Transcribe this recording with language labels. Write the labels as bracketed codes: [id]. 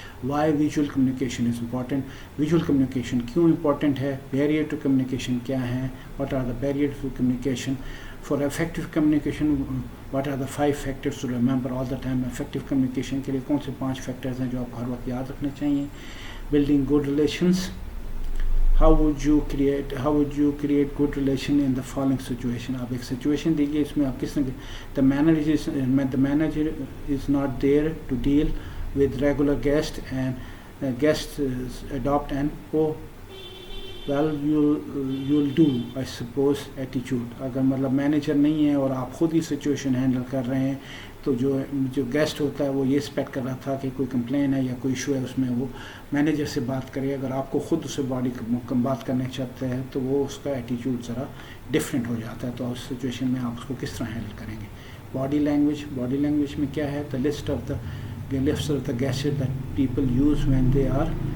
[en] why visual communication is important, [ur] visual communication کیوں important ہے. [en] Barrier to communication کیا ہیں, what are the barrier to communication. For effective communication what are the 5 factors to remember all the time. [ur] Effective communication کے لیے کون سے 5 factors ہیں جو آپ ہر وقت یاد رکھنے چاہیے. [en] Building good relations, how would you create good relation in the following situation. [ur] آپ ایک سچویشن دیجیے, اس میں آپ کس طرح [en] the manager is not there to deal with regular guest and guests adopt an you'll do I suppose attitude. [ur] اگر مطلب manager نہیں ہے اور آپ خود ہی سچویشن ہینڈل کر رہے ہیں تو جو گیسٹ ہوتا ہے وہ یہ ایکسپیکٹ کر رہا تھا کہ کوئی کمپلین ہے یا کوئی ایشو ہے اس میں وہ مینیجر سے بات کرے. اگر آپ کو خود اسے بات کرنے چاہتے ہیں تو وہ اس کا ایٹیٹیوڈ ذرا ڈفرینٹ ہو جاتا ہے. تو اس سچویشن میں آپ اس کو کس طرح ہینڈل کریں گے. باڈی لینگویج میں کیا ہے, [en] the list of the gestures that people use when they are.